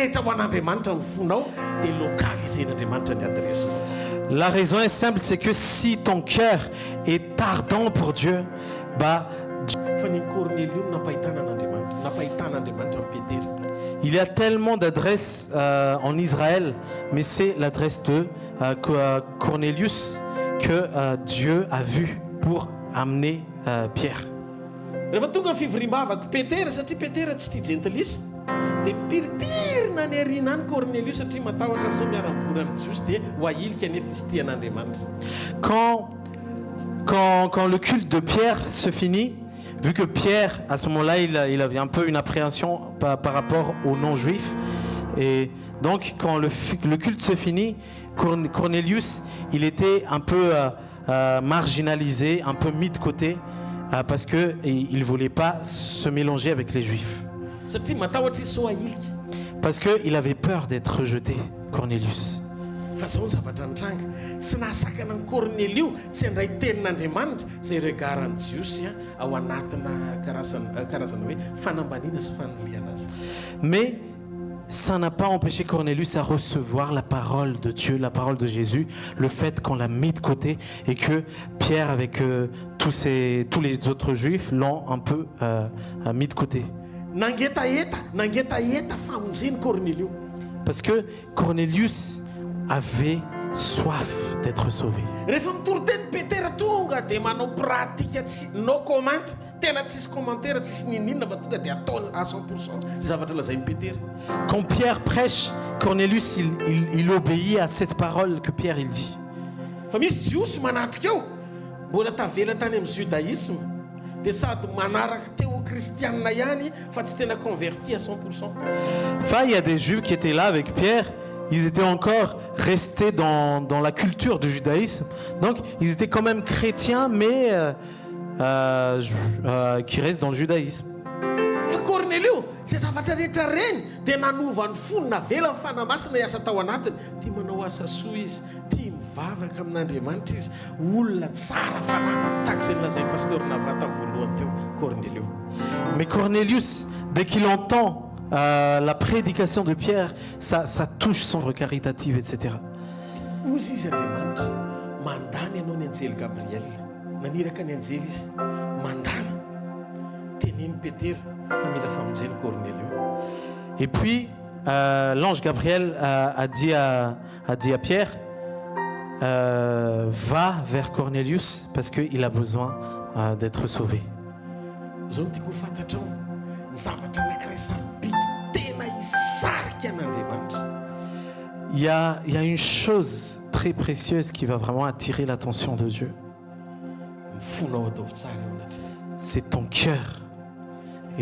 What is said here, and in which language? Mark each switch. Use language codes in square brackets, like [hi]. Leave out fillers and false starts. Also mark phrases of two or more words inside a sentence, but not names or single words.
[fr] La raison est simple, c'est que si ton cœur est ardent pour Dieu, il y a tellement d'adresses en Israël, mais c'est l'adresse de Cornelius que Dieu a vu pour amener Pierre. [mg] Rehefa tonga ny fivoriam-bavaka Petera satria Petera tsy tia gentilisa dia piripirina ny ariana any Cornelius satria matahotra zao miara-mivory amin'ny Jiosy dia ho ahilika nefa izy tia an'Andriamanitra. [fr] Quand le culte de Pierre se finit, vu que Pierre, à ce moment-là, il avait un peu une appréhension par rapport aux non-juifs, et donc quand le culte se finit, Cornelius, il était un peu marginalisé, un peu mis de côté, parce qu'il ne voulait pas se mélanger avec les juifs. Parce qu'il avait peur d'être rejeté, Cornelius. [mg] Fa zao ny zavatra nitranga tsy nahasakana ny Cornelio tsy handray tenin'Andriamanitra zay regarany Jiosy ao anatina karazana hoe fanambaniana sy fanoliana azy. [fr] Mais ça n'a pas empêché Cornelius à recevoir la parole de Dieu, la parole de Jésus, le fait qu'on l'a mis de côté et que Pierre avec tous les autres juifs l'ont un peu mis de côté. [mg] Nangetaeta famonjeny Cornelio. [fr] Parce que Cornelius avait soif d'être sauvé. [mg] Rehefa mitory teny Petera tonga dia manao pratika tsy [en] no comment, [mg] tena tsisy commentaire, tsisy ninina fa tonga dia ataony [fr] à 100% [mg] zavatra lazainy Petera. [fr] Quand Pierre prêche, Cornelius il obéit à cette parole que Pierre il dit. [mg] Fa misy Jiosy manatrika eo mbola tavela tany amin'ny judaïsme dia sady manaraka teo kristianina ihany fa tsy tena [fr] converti à 100%. Enfin, il y a des juifs qui étaient là avec Pierre. Ils étaient encore restés dans la culture du judaïsme. Donc, ils étaient quand même chrétiens, mais qui restent dans le judaïsme. [mg] Fa Cornelio, c'est zavatra rehetra reny dia nanova ny fony navela fanamasina iasa tao anatiny. Tia manao asa soa izy, tia mivavaka amin'Andriamanitra izy, olona tsara fanahy tahaka izay nolazainy pasteur Navata amin'ny voalohany teo, Cornelio. [fr] Mais Cornelius, dès qu'il entend la prédication de Pierre, ça touche son œuvre caritative, etc. [mg] Ozy izy Andriamanitra mandany ianao ny anjely Gabriel, naniraka ny anjely izy mandana teniny Petera fa mila famonjeny Cornelio. [fr] Et puis l'ange Gabriel a dit à Pierre, va vers Cornelius parce qu'il a besoin d'être sauvé. [mg] Zao no tiako fantatrao ny zavatra anankiray sarobidy tena hisarika an'Andriamanitra. [fr] Il y a une chose très précieuse qui va vraiment attirer l'attention de Dieu. [mg] Ny fonao ataovy tsara eo anatry. [fr] C'est ton cœur. Et